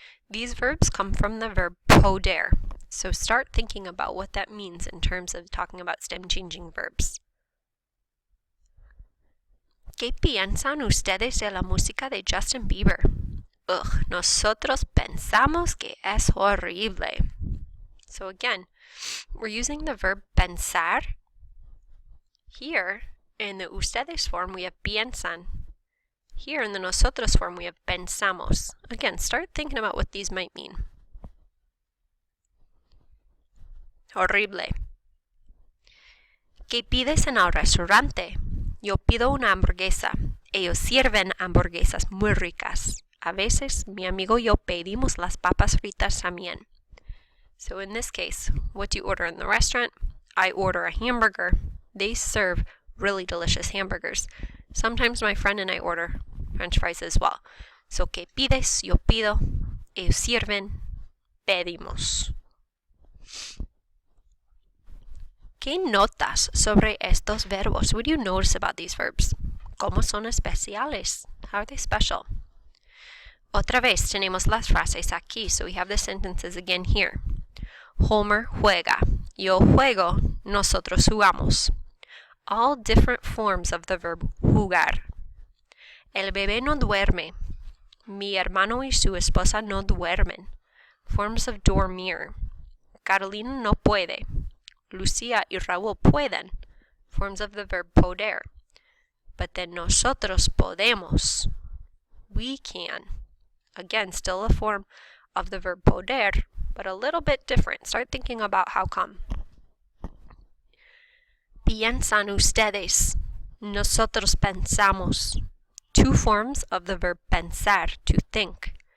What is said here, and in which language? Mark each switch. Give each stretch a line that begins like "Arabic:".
English: These verbs come from the verb poder. So start thinking about what that means in terms of talking about stem changing verbs.
Spanish: ¿Qué piensan ustedes de la música de Justin Bieber? Ugh, nosotros pensamos que es horrible.
English: So again, we're using the verb pensar. Here, in the ustedes form, we have piensan. Here in the nosotros form, we have pensamos. Again, start thinking about what these might mean.
Spanish: Horrible. ¿Qué pides en el restaurante? Yo pido una hamburguesa. Ellos sirven hamburguesas muy ricas. A veces, mi amigo y yo pedimos las papas fritas también.
English: So in this case, what do you order in the restaurant? I order a hamburger. They serve really delicious hamburgers. Sometimes my friend and I order French fries as well.
Spanish: So, ¿qué pides? Yo pido. Ellos sirven. Pedimos. ¿Qué notas sobre estos verbos?
English: What do you notice about these verbs?
Spanish: ¿Cómo son especiales?
English: How are they special?
Spanish: Otra vez tenemos las frases aquí,
English: so we have the sentences again here.
Spanish: Homer juega. Yo juego. Nosotros jugamos.
English: All different forms of the verb jugar.
Spanish: El bebé no duerme. Mi hermano y su esposa no duermen.
English: Forms of dormir.
Spanish: Carolina no puede. Lucía y Raúl pueden.
English: Forms of the verb poder. But then nosotros podemos. We can. Again, still a form of the verb poder, but a little bit different. Start thinking about how come.
Spanish: Piensan ustedes. Nosotros pensamos.
English: Two forms of the verb pensar, to think.